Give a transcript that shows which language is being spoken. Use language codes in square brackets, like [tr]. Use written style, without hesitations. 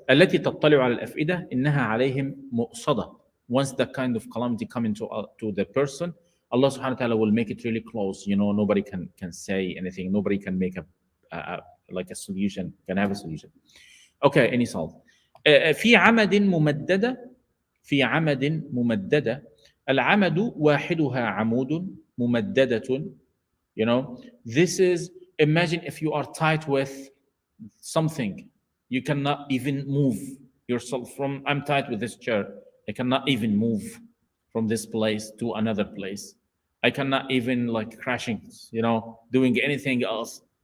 [ar] التي تطلع على الأفئدة إنها عليهم مؤصدة. [en] Once that kind of calamity coming to the person, Allah subhanahu wa ta'ala will make it really close. You know, nobody can say anything. Nobody can make like a solution, can have a solution. Okay, any solve. [ar] في عمد ممددة. في عمد ممددة. العمد واحدها عمود ممددة. [en] You know, this is, imagine if you are tied with something, you cannot even move yourself from, I'm tied with this chair, I cannot even move. from this place to another place. I cannot even like crashing, doing anything else.